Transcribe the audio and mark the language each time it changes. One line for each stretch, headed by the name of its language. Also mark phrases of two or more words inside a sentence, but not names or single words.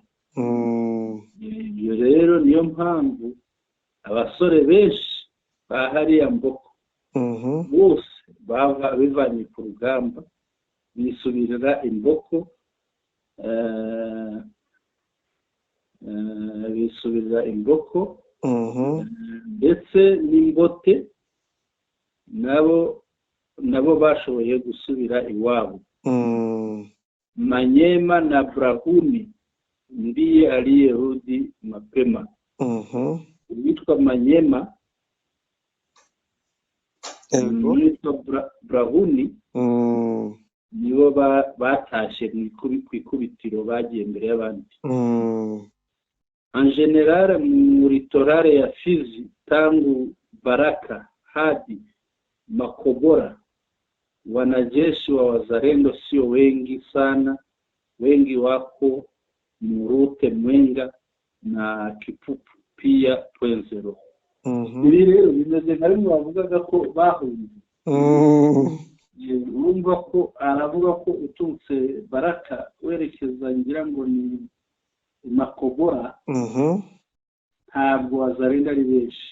Kinyarwanda: Iyo rero niyo mpamvu abasore benshi bahariya Mboko bose bivanye ku rugamba bisubirira Mboko ndetse n'Imbote nabo bashoboye gusubira iwabo.
Swahili: Manyema na Brahuni ndiye aliyerudi mapema.
Kinyarwanda: Uwitwa Manyema uwitwa Brahuni nibo batashe ku ikubitiro bagiye mbere y'abandi.
French: En general
Swahili: mu litorale ya Fizi tangu Baraka hadi Makobora wanajeshi wa wazalendo sio wengi sana, wengi wako Murute, Mwenga na Kipupu pia Pwenzero.
Kinyarwanda: Ibi rero bimeze nka rimwe bavugaga ko bahunze. Urumva ko aravuga ko uturutse Baraka werekeza ngira ngo ni Makobora ntabwo wazalendo ari benshi.